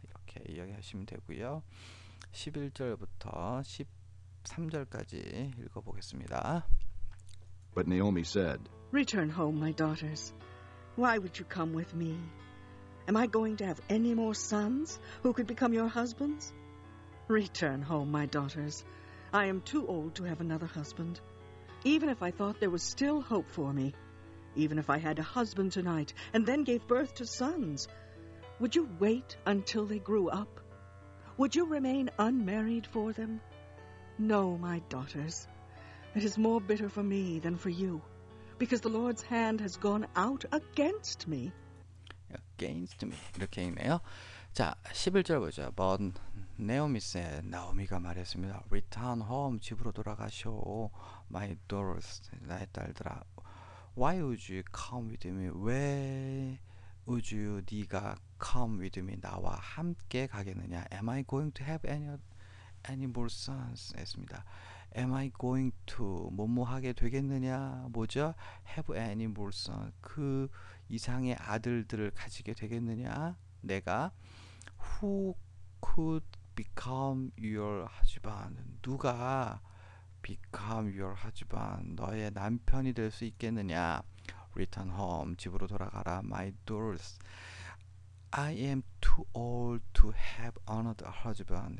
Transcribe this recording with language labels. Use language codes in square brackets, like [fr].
[ko] 이렇게 이야기하시면 되고요. 11절부터 13절까지 읽어보겠습니다. [en] But Naomi said, Return home, my daughters. Why would you come with me? Am I going to have any more sons who could become your husbands? Return home, my daughters. I am too old to have another husband. Even if I thought there was still hope for me, even if I had a husband tonight and then gave birth to sons, would you wait until they grew up? Would you remain unmarried for them? No, my daughters. It is more bitter for me than for you, because the Lord's hand has gone out against me. Against me [ko] 이렇게 읽네요. 자, 11절 보죠. [en] But Naomi said, [ko] 나오미가 말했습니다. [en] Return home, [ko] 집으로 돌아가시오. [en] My daughters, [ko] 나의 딸들아. [en] Why would you come with me? [ko] 왜 [en] would you, [ko] 네가 [en] come with me, [ko] 나와 함께 가겠느냐? [en] Am I going to have any more sons? [ko] 했습니다. [en] Am I going to [ko] 뭐뭐 하게 되겠느냐? 뭐죠? [en] Have any more sons? [ko] 그 이상의 아들들을 가지게 되겠느냐? 내가 [en] Who could become your husband? 누가 become your husband? [ko] 너의 남편이 될 수 있겠느냐? [en] Return home, [ko] 집으로 돌아가라. [en] My daughters, I am too old to have another husband.